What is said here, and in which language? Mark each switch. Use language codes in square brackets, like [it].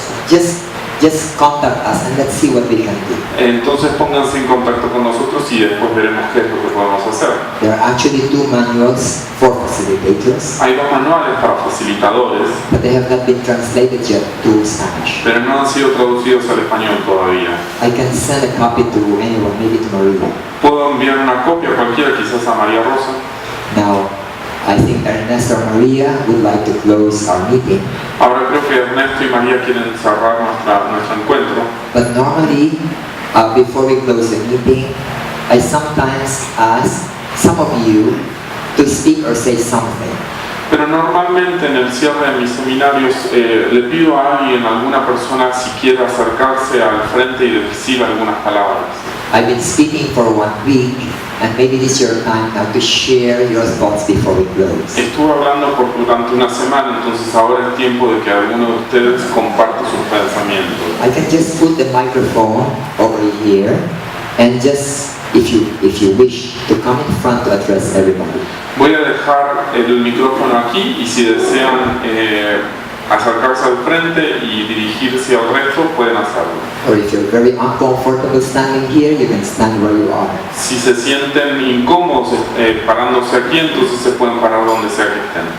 [en] Yes, just contact us and let's see what we can do. [es] Entonces pónganse en contacto con nosotros y después veremos qué es lo que podemos hacer. [en] There are actually 2 manuals for facilitators. [es] Hay 2 manuales para facilitadores, [en] but they have not been translated yet to Spanish. [es] Pero no han sido traducidos al español todavía. [en] I can send a copy to anyone, maybe to Maria. [es] Puedo enviar una copia a cualquiera, quizás a María Rosa. [en] Now, I think Ernesto or Maria would like to close our meeting. [es] Ahora creo que Ernesto y María quieren cerrar nuestro encuentro. [en] But normally, before we close the meeting, I sometimes ask some of you to speak or say something. [es] Pero normalmente en el cierre de mis seminarios le pido a alguna persona si quiere acercarse al frente y decir algunas palabras. [en] I've been speaking for 1 week, and maybe this is your time now to share your thoughts before we close. [es] Estuve hablando durante una semana, entonces ahora es tiempo de que alguno de ustedes comparta sus pensamientos. [en] I can just put the microphone over here, and just, if you wish, to come in front to address everybody. [es] Voy a dejar el micrófono aquí y si desean acercarse al frente y dirigirse al resto, pueden hacerlo. [en] Or if you're very uncomfortable standing here, you can stand where you are. [es] Si se sienten incómodos parándose aquí, entonces se pueden parar donde sea que estén.